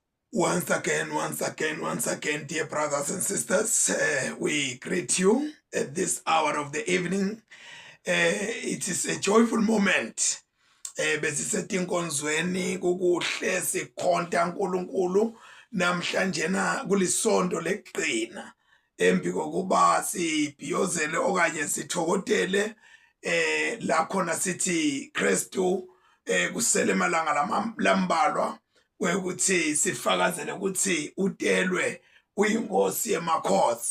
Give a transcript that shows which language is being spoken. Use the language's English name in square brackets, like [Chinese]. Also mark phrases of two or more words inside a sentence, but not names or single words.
[English] Once again, dear brothers and sisters, we greet you at this hour of the evening. It is a joyful moment. [Swati] Besisetinkonzweni kukuhle sikhonta uNkulunkulu namhlanje na kulisonto leqina embi kokuba sibhiyozele okanye sithokotele la khona sithi Kristu kusele malanga lambalwa kwekuthi sifakazele ukuthi utelwe uyinkosi yemakhosi.